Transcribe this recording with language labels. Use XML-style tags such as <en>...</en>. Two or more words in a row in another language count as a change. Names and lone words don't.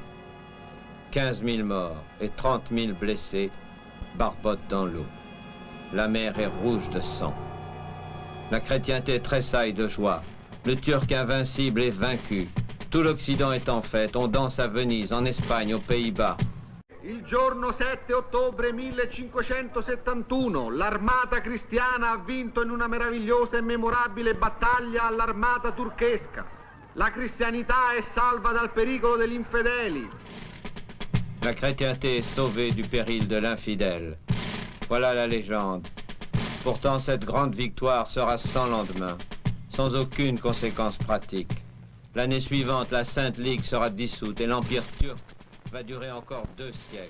<fr>15 000 morts et 30 000 blessés barbotent dans l'eau. La mer est rouge de sang. La chrétienté tressaille de joie. Le Turc invincible est vaincu. Tout l'Occident est en fête. On danse à Venise, en Espagne, aux Pays-Bas.</fr> <it>Il giorno 7 ottobre 1571 l'armata cristiana ha vinto in una meravigliosa e memorabile battaglia all'armata turchesca. La cristianità è salva dal pericolo degli infedeli.</it> <fr>La chrétienté est sauvée du péril de l'infidèle. Voilà la légende. Pourtant, cette grande victoire sera sans lendemain, sans aucune conséquence pratique. L'année suivante, la Sainte Ligue sera dissoute et l'Empire turc va durer encore 2 siècles.</fr>